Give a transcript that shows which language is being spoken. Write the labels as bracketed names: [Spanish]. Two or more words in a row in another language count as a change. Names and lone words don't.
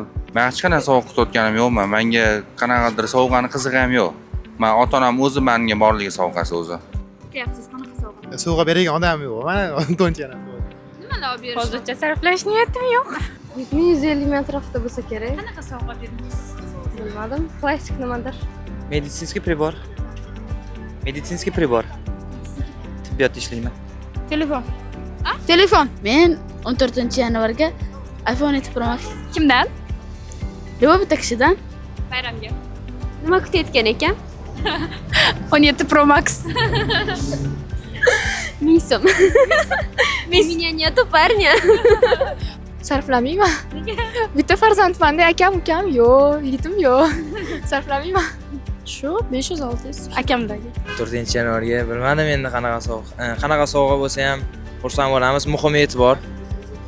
[Uzbek] Men hech qanday sovg'a kutayotganim yo'qman. Menga qanaqadir sovg'ani qizig'i ham yo'q. Men ota-onam o'zi menga borligi sovg'asi o'zi. Kutyapsiz qanaqa sovg'a? Sovg'a beradigan odam yo'q. Mana 14-yanvar. Nimalar olib berishni? Hozircha sarflash niyatim yo'q. 100-150 ming atrofida bo'lsa kerak. Qanaqa sovg'a bermoqchisiz? Bilmadim, plastik nimadir. [Russian] Медицинский прибор. Медицинский прибор. [Uzbek] Tibbiyot ishlayman. Telefon. Telefon. Men 14-yanvarga iPhone 7 Pro Max. Kimdan? Bitta kishidan. Bayramga. Nima kutayotgan ekan? 17 Pro Max. 1000 so'm. [Russian] Меня нету парня. [Uzbek] Sarflamayman. Bitta farzandman-da, akam, ukam yo'q, yigitim yo'q. Sarflamayman. Shu 500-600 akamdagi. 4-yanvarga bilmadim endi qanaqa sovg'a bo'lsa ham xursand bo'lamiz. Muhim e'tibor.